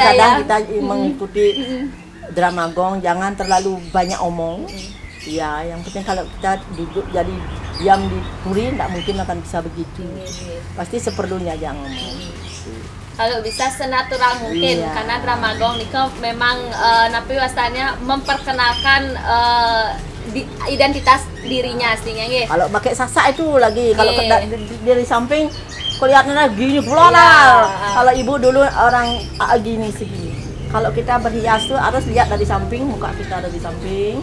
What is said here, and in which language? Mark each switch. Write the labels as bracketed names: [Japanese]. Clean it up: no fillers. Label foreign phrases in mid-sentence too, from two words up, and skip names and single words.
[Indonesian] Terkadang kita mengikuti drama gong, jangan terlalu banyak omong. Ya, yang penting kalau kita duduk jadi diam di puri, tidak mungkin akan bisa begitu. Pasti seperlunya jangan ngomong. Kalau bisa senatural mungkin, Iya. karena drama gong Niko memang [Balinese] napi wastanya [Indonesian] memperkenalkan identitas dirinya aslinya nggih. Kalau pakai sasak itu lagi, kalau dari samping kelihatannya gini Iya. pula lah. Kalau ibu dulu orang gini segini. Kalau kita berhias tuh harus lihat dari samping, muka kita dari samping.